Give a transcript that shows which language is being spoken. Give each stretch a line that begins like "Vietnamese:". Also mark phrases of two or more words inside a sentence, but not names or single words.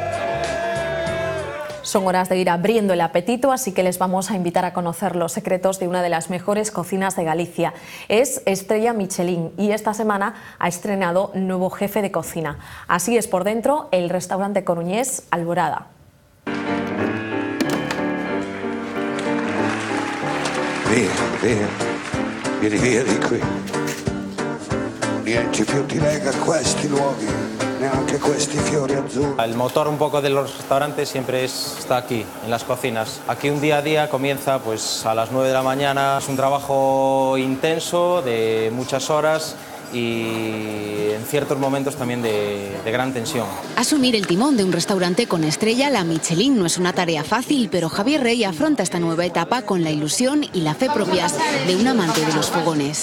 Spanish: Son horas de ir abriendo el apetito, así que les vamos a invitar a conocer los secretos de una de las mejores cocinas de Galicia. Es Estrella Michelin y esta semana ha estrenado nuevo jefe de cocina. Así es por dentro el restaurante coruñés Alborada.
Italian: Vieni qui. Niente più ti lega a questi luoghi, neanche questi fiori azzurri.
Spanish: El motor un poco de los restaurantes siempre está aquí, en las cocinas. Aquí un día a día comienza pues a las 9 de la mañana. Es un trabajo intenso de muchas horas y en ciertos momentos también de gran tensión. Asumir el timón de un restaurante con estrella, la Michelin, no es una tarea fácil, pero Javier Rey afronta esta nueva etapa con la ilusión y la fe propias de un amante de los fogones.